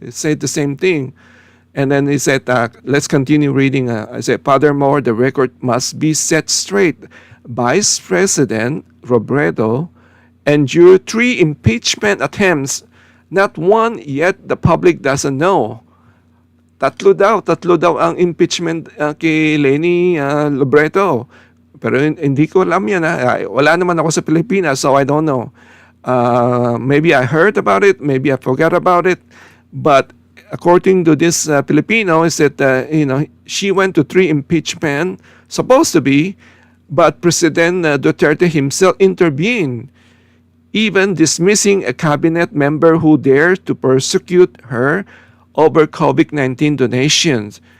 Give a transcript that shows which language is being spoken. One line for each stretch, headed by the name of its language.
English: It said the same thing. And then he said, let's continue reading. I said, furthermore, the record must be set straight. Vice President Robredo endured 3 impeachment attempts. Not one yet the public doesn't know.
Filipino: Tatlo daw ang impeachment kay Leni Robredo. Pero hindi ko alam yan. Wala naman ako sa Pilipinas,
English: so I don't know. Maybe I heard about it, maybe I forgot about it. But according to this Filipino, is that she went to 3 impeachment, supposed to be, but President Duterte himself intervened, even dismissing a cabinet member who dared to persecute her over COVID-19 donations.